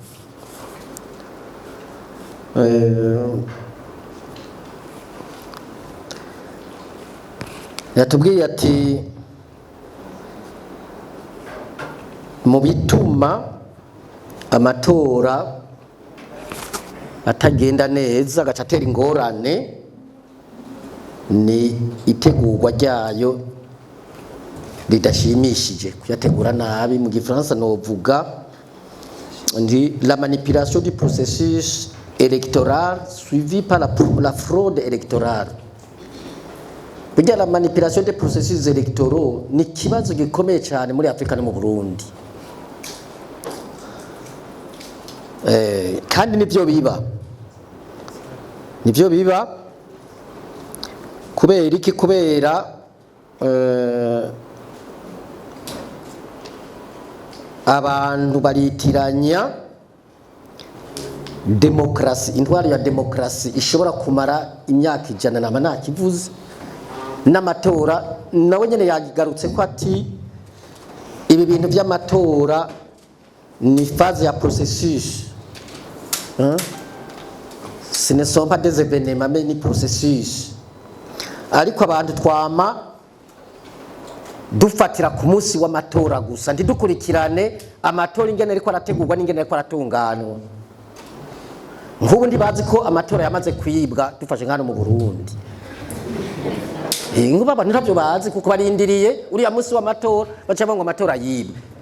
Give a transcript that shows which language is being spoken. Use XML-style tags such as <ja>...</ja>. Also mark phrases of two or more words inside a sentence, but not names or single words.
<rn>Yatubwiye ati mu bituma amatora atagenda neza agaca atera ingorane ni itegurwa ryayo ridashimishije. Kuyategura nabi mu gifaransa novuga ndi</rn> <fr>la manipulation du processus électoral suivi par la fraude électorale.</fr> <rn>Burya</rn> <fr>la manipulation des processus électoraux</fr> <rn>ni kibazo gikomeye cyane muri Afrika no mu Burundi. Kandi nivyo biba kubera iki? Kubera abantu baritiranya demokrasi, intwaro ya demokrasi ishobora kumara imyaka 100 nama ntakivuze, n'amatora nawe nyene yagarutse ko ati ibi bintu by'amatora ni phase ya processus.</rn> <fr>Ce ne sont pas des événements mais ni processus.</fr> <rn>Ariko abantu twama dufatira ku munsi w'amatora gusa ntidukurikirane amatora ingene ariko arategurwa n'ingene ariko aratunganwa. Nk'ubu ndibazi ko amatora yamaze kwibwa dufashe nkano mu Burundi. Ngubu abantu ntabyo bazi kuko barindiriye uriya munsi w'amatora baca ngo amatora yibwe.</rn>